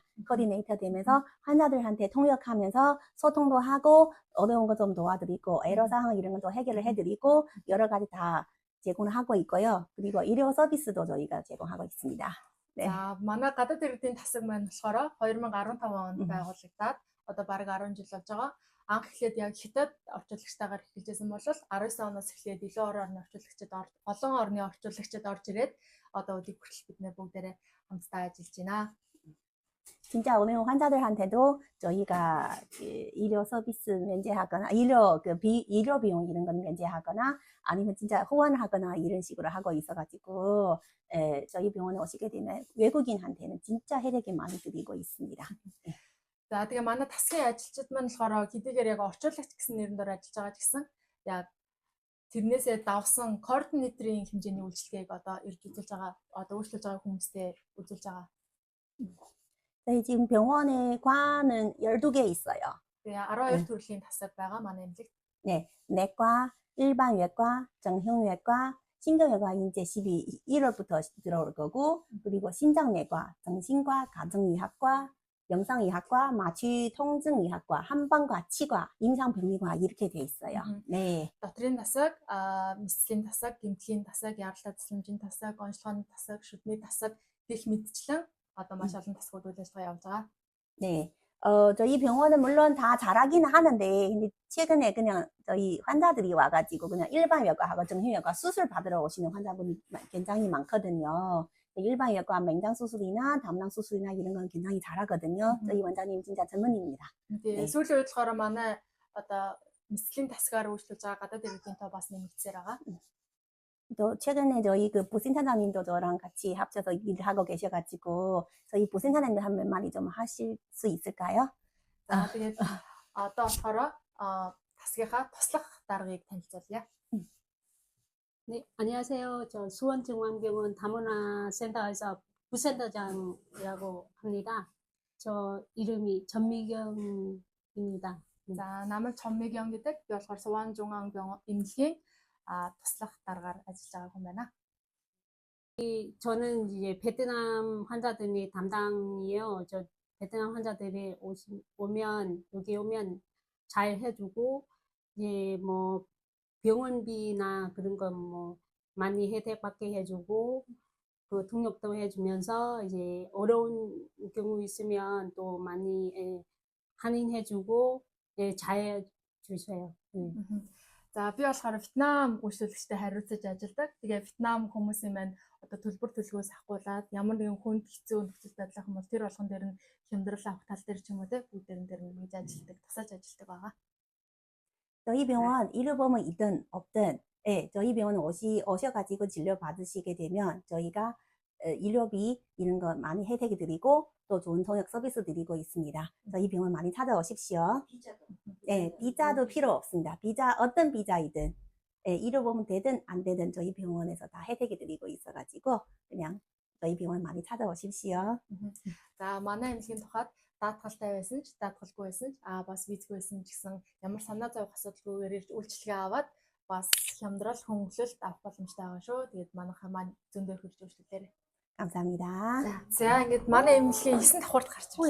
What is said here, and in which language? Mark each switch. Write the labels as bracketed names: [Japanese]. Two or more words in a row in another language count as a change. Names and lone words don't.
[Korean] 코디네이터 되면서 환자들한테 통역하면서 소통도 하고 어려운 거 좀 도와드리고 애로사항 이런 건 또 해결을 해드리고 여러 가지 다 제공을 하고 있고요. 그리고 의료 서비스도 저희가 제공하고 있습니다. 네. [Mongolian] За манай гадаад иргэдийн тасаг маань болохоор 2015 онд байгуулагдаад одоо бараг 10 жил болж байгаа. Анх эхлээд яг хятад орчуулагчтайгаар эхэлжсэн бол 19 оноос эхлээд илүү орны орчуулагчид олон орны орчуулагчид орж ирээд одоо өдийг хүртэл бид нэ бүгдээрээ хамтдаа ажиллаж байна. [Korean] 진짜 오는 환자들한테도 저희가 의료 서비스 면제하거나 의료 비용 이런 건 면제하거나 아니면 진짜 후원하거나 이런 식으로 하고 있어가지고 저희 병원에 오시게 되면 외국인한테는 진짜 혜택이 많이 드리고 있습니다. [Mongolian] За тэгээ манай тасгийн ажилчид маань болохоор хэдийгээр яг орчуулагч гэсэн нэрээр ажиллаж байгаа ч гэсэн яг тэрнээсээ давсан координаторын хэмжээний үйлчлэгийг одоо ирж үзүүлж байгаа одоо үйлчлүүлж байгаа хүмүүстэй үзүүлж байгаа. [Korean] 저희 지금 병원에 과는 12개 있어요. [Mongolian] Тэгээ 12 төрлийн тасаг байгаа манай эмнэлэгт. [Korean] 네, 내과, 일반 외과, 정형외과, 신경외과 이제 1월부터 들어올 거고, 그리고 신장내과, 정신과, 가정의학과, 영상의학과, 마취통증의학과, 한방과, 치과, 임상병리과 이렇게 돼 있어요. 네. [Mongolian] Дотрийн тасаг, мэслийн тасаг, гэмтлийн тасаг, яаралтай тасламжийн тасаг, онцлогооны тасаг, шүдний тасаг гэх мэтчлэн одоо маш олон тасгууд үйл ажиллагаа явуулж байгаа. [Korean] 네. 저희 병원은 물론 다 잘하긴 하는데, 근데 최근에 그냥 저희 환자들이 와가지고 그냥 일반 외과하고 정형외과 수술 받으러 오시는 환자분이 굉장히 많거든요. 일반 외과 맹장 수술이나 담낭 수술이나 이런 건 굉장히 잘하거든요. 저희 원장님 진짜 전문입니다. [Mongolian] Тэгээ сүүлийн үед болохоор манай одоо мэслийн тасгаар үйлчлүүлж байгаа гадаад иргэдийн тоо бас нэмэгдсээр байгаа. [Korean] 또 최근에 저희 그 부센터장님도 저랑 같이 합쳐서 일을 하고 계셔가지고 저희 부센터장님도 한 몇 마디 좀 하실 수 있을까요? [Mongolian] За тэгээд одоо болохоор тасгийнхаа туслах даргаыг танилцуулъя. [Korean] 네, 안녕하세요. 저 수원중앙병원 다문화 센터에서 부센터장이라고 합니다. 저 이름이 전미경입니다. [Mongolian] За намайг Чонмигийн гэдэг. Би болохоор Суванжунгаан эмнэлгийн туслах даргаар ажиллаж байгаа хүн байна. [Korean] 저는 이제 베트남 환자들이 담당이에요. 저 베트남 환자들이 여기 오면 잘 해주고, 이제 뭐 병원비나 그런 건 뭐 많이 혜택받게 해주고 그 등록도 해주면서 이제 어려운 경우 있으면 또 많이 할인해주고 잘 주세요. [Mongolian] За би болохоор Вьетнам үйлчлүүлэгчтэй хариуцаж ажилладаг. Тэгээ Вьетнам хүмүүсийн маань одоо төлбөр төлгөөс ахгуулаад ямар нэгэн хүнд хэцүү нөхцөл байдал юм бол тэр болгон дээр нь хямдрал авах тал дээр ч юм уу те бүгдээрэн дээр нь хийж ажилладаг, тусаж ажилладаг байгаа. [Korean] 저희 병원 의료보험은 있든 없든, 예, 저희 병원은 오셔가지고 진료 받으시게 되면 저희가 의료비 이런 거 많이 혜택이 드리고 또 좋은 통역 서비스 드리고 있습니다. 저희 병원 많이 찾아오십시오. 예, 비자도 필요 없습니다. 비자 어떤 비자이든, 예, 의료보험 되든 안 되든 저희 병원에서 다 혜택이 드리고 있어가지고 그냥 저희 병원 많이 찾아오십시오. [Mongolian] За манай эмнэлгийн тухайд даатгалтай байсан ч даатгалгүй байсан ч бас визгүй байсан ч гэсэн ямар санаа зовх асуудалгүйгээр ирж үйлчлэгээ аваад бас хямдрал хөнгөлөлт авах боломжтой байгаа шүү. Тэгээд манайхаа маань зөндөө хурж үйлчлүүлээрэй. [Korean] 감사합니다. [Mongolian] За ингээд манай эмнэлгийн 9 давхурд гарч ирлээ.